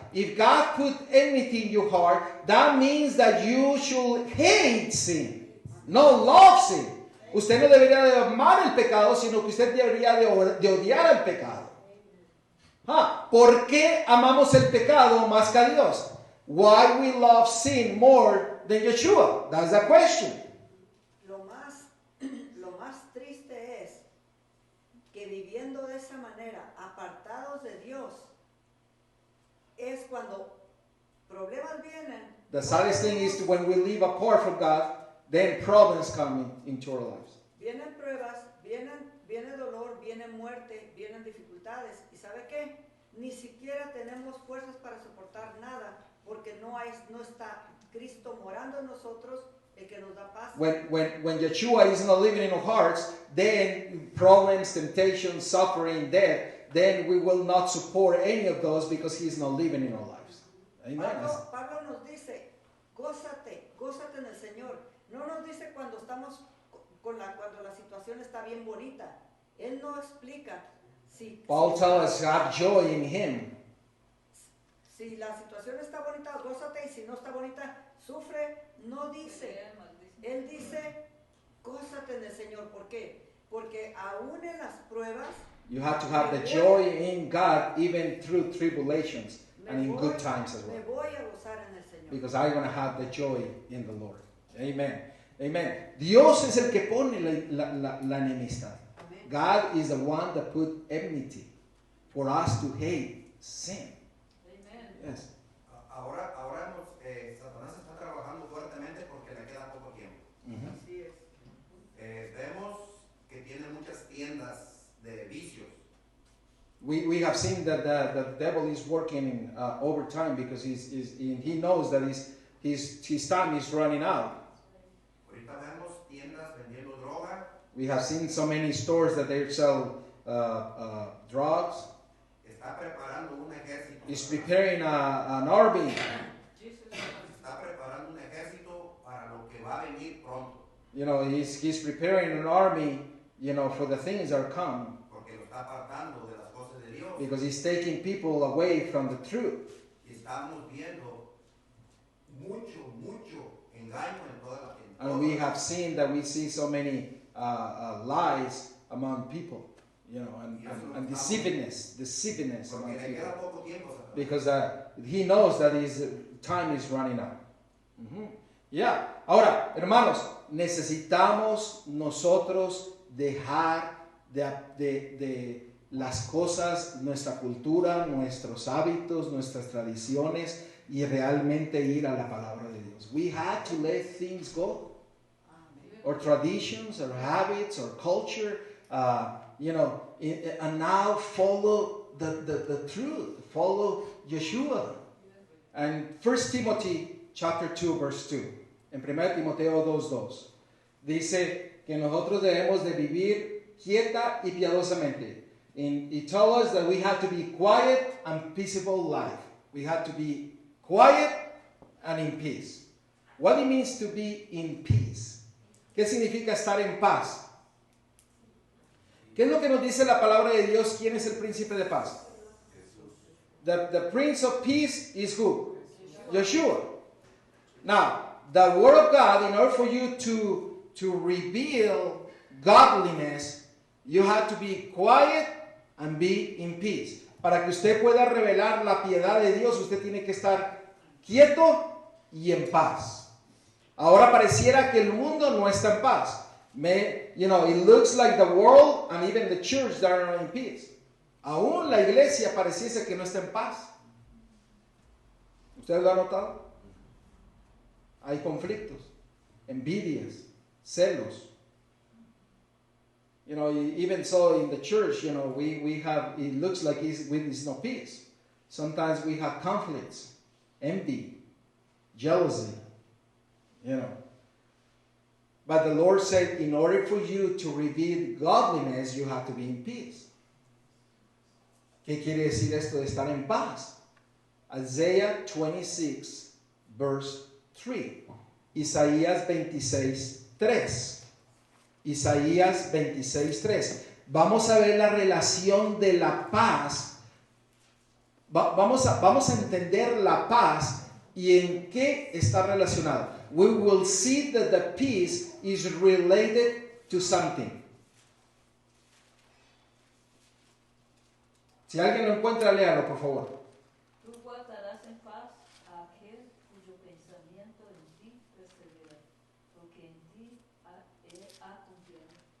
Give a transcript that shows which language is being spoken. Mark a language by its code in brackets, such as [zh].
[en] If God put enmity in your heart, that means that you should hate sin, no love sin. [es] Usted no debería de amar el pecado, sino que usted debería de odiar el pecado. ¿Por qué amamos el pecado más que a Dios? [en] Why we love sin more than Yeshua? That's the question. [es] Lo más triste es que viviendo de esa manera, apartados de Dios, es cuando problemas vienen. [en] The saddest thing is when we live apart from God, then problems come into our lives. [es] Vienen pruebas, viene dolor, viene muerte, vienen dificultades. ¿Y sabe qué? Ni siquiera tenemos fuerzas para soportar nada, porque no está Cristo morando en nosotros, el que nos da paz. [en] When Yeshua is not living in our hearts, then problems, temptations, suffering, death, then we will not support any of those because He is not living in our lives. Amen. [es] Pablo nos dice, gózate en el Señor. No nos dice cuando estamos cuando la situación está bien bonita. Él no explica [en] Paul tells us to have joy in Him. [es] Si la situación está bonita, gózate, y si no está bonita, sufre. No dice. Él dice, gózate en el Señor. ¿Por qué? Porque aún en las pruebas, [en] you have to have the joy in God even through tribulations and in good times as well. [es] Me voy a gozar en el Señor. [en] Because I'm going to have the joy in the Lord. Amen. Amen. [es] Dios es el que pone la enemistad. Amen. [en] God is the one that put enmity for us to hate sin. Amen. Yes. [es] Ahora Satanás está trabajando fuertemente porque le queda poco tiempo. Así es. Vemos que tiene muchas tiendas de vicios. [en] We have seen that the devil is working overtime because he knows that his time is running out. [es] Ahorita vemos tiendas vendiendo droga. [en] We have seen so many stores that they sell drugs. [es] Está preparando un ejército. [en] He's preparing an army. [es] Está preparando un ejército para lo que va a venir pronto. [en] You know, he's preparing an army, you know, for the things that are come. [es] Porque lo está apartando de las cosas de Dios. [en] Because he's taking people away from the truth. [es] Y estamos viendo mucho engaño en toda la gente. [en] And we have seen that we see so many lies among people, you know, and deceivingness among people. Because he knows that his time is running out. Yeah. [es] Ahora, hermanos, necesitamos nosotros dejar de las cosas, nuestra cultura, nuestros hábitos, nuestras tradiciones y realmente ir a la palabra de Dios. [en] We had to let things go. Or traditions, or habits, or culture, you know, and now follow the truth. Follow Yeshua. And 1 Timothy chapter 2, verse 2. [es] En 1 Timoteo 2:2. Dice que nosotros debemos de vivir quieta y piadosamente. [en] And it tells us that we have to be quiet and peaceable life. We have to be quiet and in peace. What it means to be in peace? [es] ¿Qué significa estar en paz? ¿Qué es lo que nos dice la palabra de Dios? ¿Quién es el príncipe de paz? [en] The Prince of Peace is who? Yeshua. Now, the Word of God, in order for you to reveal godliness, you have to be quiet and be in peace. [es] Para que usted pueda revelar la piedad de Dios, usted tiene que estar quieto y en paz. Ahora pareciera que el mundo no está en paz. [en] You know, it looks like the world and even the church that are not in peace. [es] Aún la iglesia pareciese que no está en paz. ¿Ustedes lo han notado? Hay conflictos, envidias, celos. [en] You know, even so in the church, you know, we have, it looks like it's no peace. Sometimes we have conflicts, envy, jealousy. You know, but the Lord said, in order for you to reveal godliness, you have to be in peace. [es] ¿Qué quiere decir esto de estar en paz? [en] Isaiah 26, verse 3. [es] Isaías 26:3. Isaías 26:3. Vamos a ver la relación de la paz. Vamos a entender la paz y en qué está relacionado. We will see that the peace is related to something. Si alguien lo encuentra, léalo, por favor. Tú guardarás en paz a aquel cuyo pensamiento en ti persevera, porque en ti ha confiado.